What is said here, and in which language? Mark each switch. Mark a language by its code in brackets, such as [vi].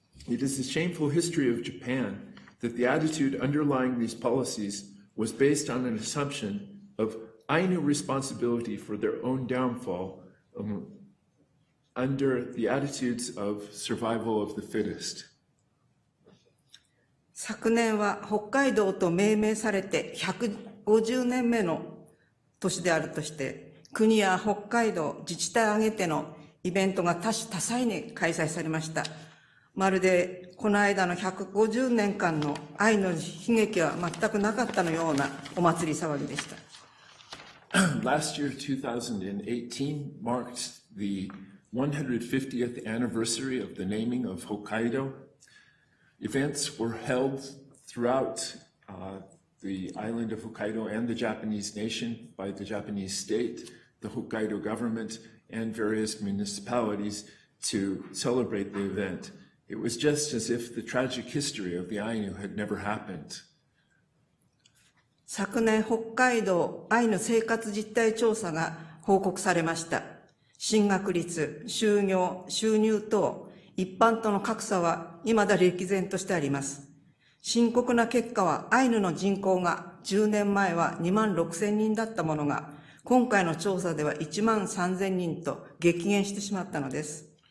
[en] It is a shameful history of Japan that the attitude underlying these policies was based on an assumption of Ainu responsibility for their own downfall under the attitudes of survival of the fittest. [ja] 昨年は北海道と命名されて150年目の年であるとして、国や北海道、自治体を挙げてのイベントが多種多彩に開催されました。まるでこの間の150年間の愛の悲劇は全くなかったのようなお祭り騒ぎでした。 [en] Last year, 2018, marked the 150th anniversary of the naming of Hokkaido. Events were held throughout the island of Hokkaido and the Japanese nation by the Japanese state, the Hokkaido government, and various municipalities to celebrate the event. It was just as if the tragic history of the Ainu had never happened. [ja] 昨年、北海道アイヌ生活実態調査が報告されました。進学率、就業、収入等、一般との格差は未だ歴然としてあります。深刻な結果は、アイヌの人口が10年前は2万6,000人だったものが、今回の調査では1万3,000人と激減してしまったのです。